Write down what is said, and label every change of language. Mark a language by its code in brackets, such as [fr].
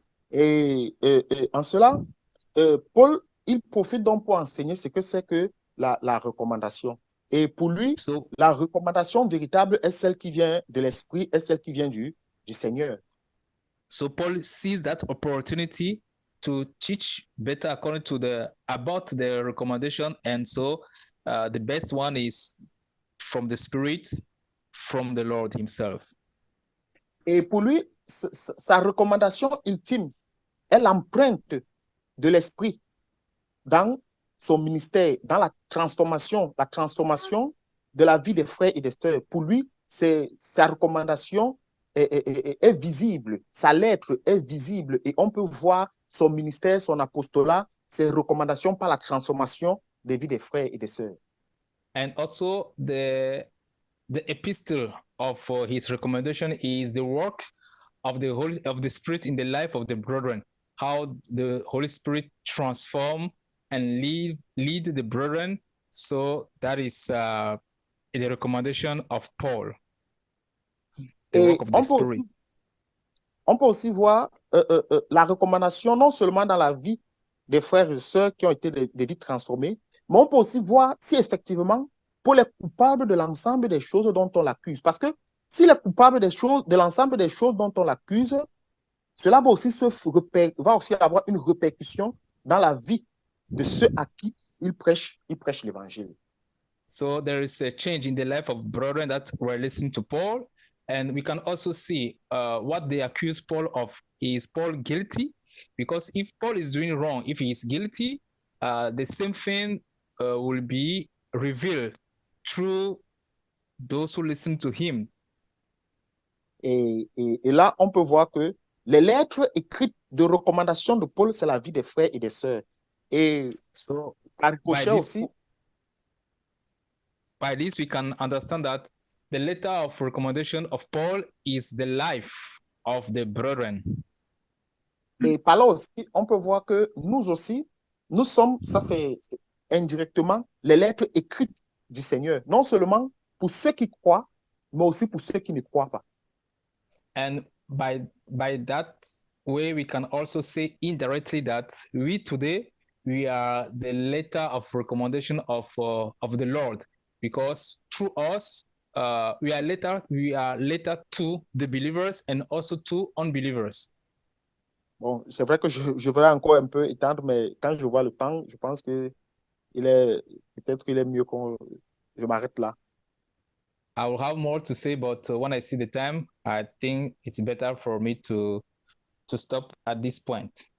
[fr] Et en cela, Paul, il profite donc pour enseigner ce que c'est que la recommandation. Et pour lui, [en] So, [fr] la recommandation véritable est celle qui vient de l'Esprit, est celle qui vient du Seigneur. [en] so Paul sees that opportunity to teach better according to about the recommendation, and so the best one is from the Spirit, from the Lord Himself. [fr] Et pour lui, sa recommandation ultime est l'empreinte de l'Esprit dans son ministère, dans la transformation de la vie des frères et des sœurs. Pour lui, sa recommandation est visible, sa lettre est visible et on peut voir son ministère, son apostolat, ses recommandations par la transformation des vies des frères et des sœurs. [en] And also the epistle of his recommendation is the work of the Spirit in the life of the brethren, how the Holy Spirit transform and lead the brethren. So that is the recommendation of Paul, the [fr] Et [en] work of the Spirit. [fr] On peut aussi voir la recommandation non seulement dans la vie des frères et sœurs qui ont été des vies transformées, mais on peut aussi voir si effectivement Paul est coupable de l'ensemble des choses dont on l'accuse. Parce que s'il est coupable de l'ensemble des choses dont on l'accuse, cela va aussi avoir une répercussion dans la vie de ceux à qui il prêche l'évangile. [en] So there is a change in the life of brethren that were listening to Paul, And we can also see what they accuse Paul of. Is Paul guilty? Because if Paul is doing wrong, if he is guilty, the same thing will be revealed through those who listen to him. [fr] Et là, on peut voir que les lettres écrites de recommandation de Paul, c'est la vie des frères et des sœurs. Et [en] So [fr] par ricochet aussi, [en] by this, we can understand that the letter of recommendation of Paul is the life of the brethren. [fr] et par là aussi, on peut voir que nous aussi, nous sommes, ça c'est indirectement, les lettres écrites du Seigneur. Non seulement pour ceux qui croient, mais aussi pour ceux qui ne croient pas. [en] And by that way, we can also say indirectly that we today, we are the letter of recommendation of the Lord, because through us, we are letter to the believers and also to unbelievers. [fr] Bon, c'est vrai que je voudrais encore un peu étendre, mais quand je vois le temps, je pense que peut-être il est mieux que je m'arrête là. [en] I will have more to say, but when I see the time, I think it's better for me to stop at this point.